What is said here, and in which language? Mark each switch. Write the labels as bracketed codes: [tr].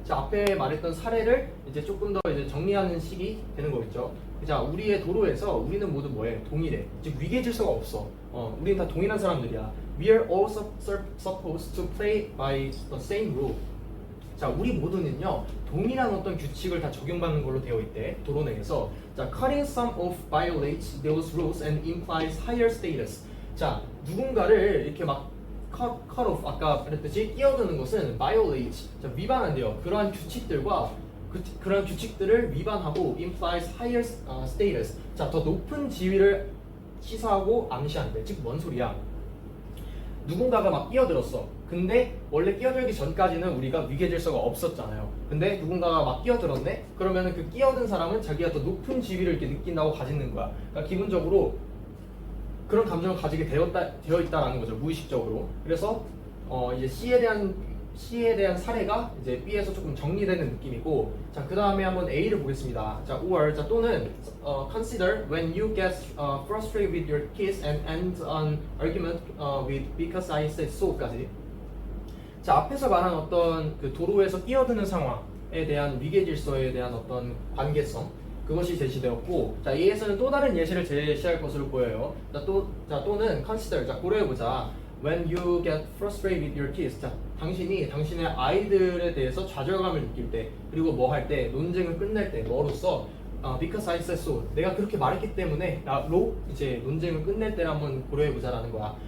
[ko] 자, 앞에 말했던 사례를 이제 조금 더 이제 정리하는 식이 되는 거겠죠. 자, 우리의 도로에서 우리는 모두 뭐해? 동일해. 즉 위계 질서가 없어. 우리는 다 동일한 사람들이야. [en] We are all supposed to play by the same rule. [ko] 자, 우리 모두는요 동일한 어떤 규칙을 다 적용받는 걸로 되어 있대. 도로 내에서. [en] 자, cutting some off violates those rules and implies higher status. [ko] 자, 누군가를 이렇게 막 cut off, 아까 그랬듯이 끼어드는 것은 violate, 자, 위반한대요. 그러한 규칙들과 그런 규칙들을 위반하고 [en] implies higher status. [ko] 자, 더 높은 지위를 시사하고 암시한대. 즉, 뭔 소리야? 누군가가 막 끼어들었어. 근데 원래 끼어들기 전까지는 우리가 위계 질서가 없었잖아요. 근데 누군가가 막 끼어들었네? 그러면은 그 끼어든 사람은 자기가 더 높은 지위를 이렇게 느낀다고 가지는 거야. 그러니까 기본적으로 그런 감정을 가지게 되어 있다라는 거죠. 무의식적으로. 그래서 이제 C에 대한 사례가 이제 B에서 조금 정리되는 느낌이고, 자, 그 다음에 한번 A를 보겠습니다. [en] 자, or, [ko] 자, 또는 [en] consider when you get frustrated with your kids and end an argument with because I said so까지. [ko] 자, 앞에서 말한 어떤 그 도로에서 끼어드는 상황에 대한 위계 질서에 대한 어떤 관계성, 그것이 제시되었고, 자, A에서는 또 다른 예시를 제시할 것으로 보여요. 또는 consider, 자, 고려해보자. [en] When you get frustrated with your kids, [ko] 자, 당신이 당신의 아이들에 대해서 좌절감을 느낄 때, 그리고 뭐 할 때, 논쟁을 끝낼 때, 뭐로써 [en] because I said so, [ko] 내가 그렇게 말했기 때문에 로 이제 논쟁을 끝낼 때를 한번 고려해보자라는 거야.